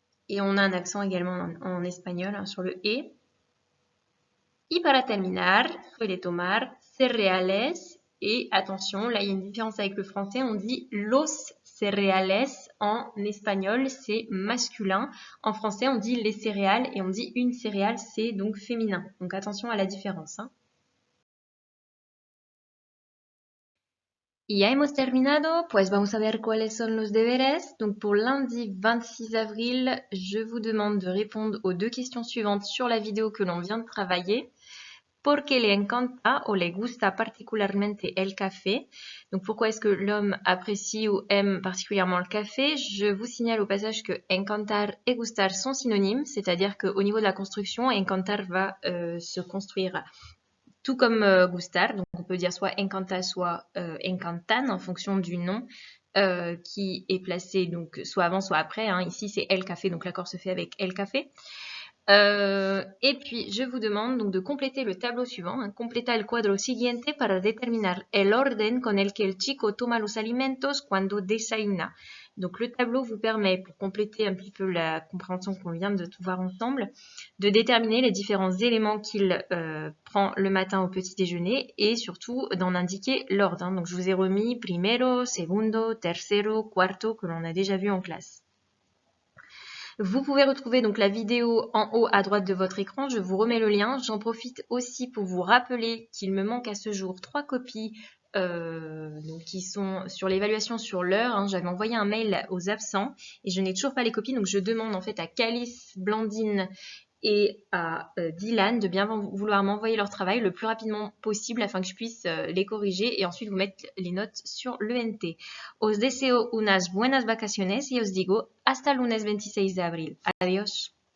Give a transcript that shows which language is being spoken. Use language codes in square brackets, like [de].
[fr] Et on a un accent également en espagnol sur le E. [es] Y para terminar, suele tomar cereales. [fr] Et attention, là il y a une différence avec le français, on dit los cereales. En espagnol, c'est masculin. En français, on dit les céréales et on dit une céréale, c'est donc féminin. Donc attention à la différence. [es] Y ya hemos terminado, pues vamos a ver cuáles son los deberes. [fr] Donc pour lundi 26 avril, je vous demande de répondre aux deux questions suivantes sur la vidéo que l'on vient de travailler. [es] ¿Por qué le encanta o le gusta particularmente el café? [fr] Donc pourquoi est-ce que l'homme apprécie ou aime particulièrement le café? Je vous signale au passage que encantar et gustar sont synonymes, c'est-à-dire qu'au niveau de la construction, encantar va se construire tout comme gustar, donc on peut dire soit encanta, soit encantan en fonction du nom qui est placé donc soit avant, soit après. Ici c'est el café, donc l'accord se fait avec el café. Et puis je vous demande donc de compléter le tableau suivant. [es] Completa el cuadro siguiente para determinar el orden con el que el chico toma los alimentos cuando desayuna. [fr] Donc le tableau vous permet, pour compléter un petit peu la compréhension qu'on vient de voir ensemble, de déterminer les différents éléments qu'il prend le matin au petit déjeuner et surtout d'en indiquer l'ordre. Donc je vous ai remis primero, segundo, tercero, cuarto que l'on a déjà vu en classe. Vous pouvez retrouver donc la vidéo en haut à droite de votre écran, je vous remets le lien. J'en profite aussi pour vous rappeler qu'il me manque à ce jour 3 copies donc qui sont sur l'évaluation sur l'heure. Hein. J'avais envoyé un mail aux absents et je n'ai toujours pas les copies, donc je demande en fait à Calice, Blandine et à Dylan de bien vouloir m'envoyer leur travail le plus rapidement possible afin que je puisse les corriger et ensuite vous mettre les notes sur l'ENT. [es] Os deseo unas buenas vacaciones y os digo hasta el lunes 26 de abril. Adiós.